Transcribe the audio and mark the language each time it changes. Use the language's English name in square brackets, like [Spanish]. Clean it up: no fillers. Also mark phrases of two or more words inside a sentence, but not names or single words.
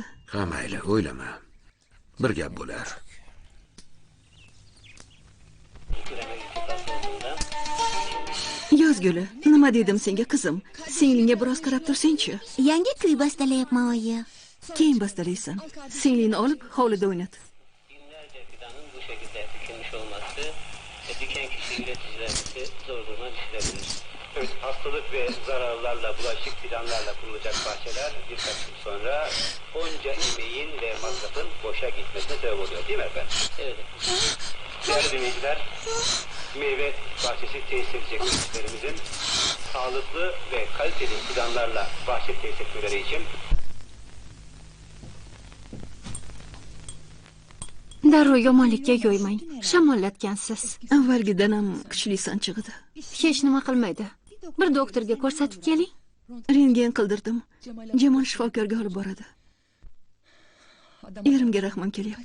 [Uzbek] Ha mayli, o'ylama. Bir gap bo'lar. Yozguli, nima dedim senga qizim? Singlingga biroz qarab tursang-chi. Yangi kuy bastalayapman, oyi. Keyin bastalaysan. Singlingni olib hovlida o'ynat. [Turkish] Binlerce fidanın bu şekilde dikilmiş olması diken kişi üreticilerimizi zor duruma düşürebilir. Evet, hastalık ve zararlarla, bulaşık fidanlarla kurulacak bahçeler birkaç yıl sonra onca emeğin ve masrafın boşa gitmesine sebep oluyor değil mi efendim? Evet. Değerli dinleyiciler, meyve bahçesi tesis edecek üreticilerimizin sağlıklı ve kaliteli fidanlarla bahçe tesis etmeleri için [Uzbek] Darrov yomonlikka yo'ymang. Shamollatgansiz. Avvalgidan ham kuchli sanchig'idi. Hech nima qilmaydi. Bir doktorga ko'rsatib keling. Rentgen qildirdim. Jamol shifokorga olib boradi. Erimga rahmim kelyapti.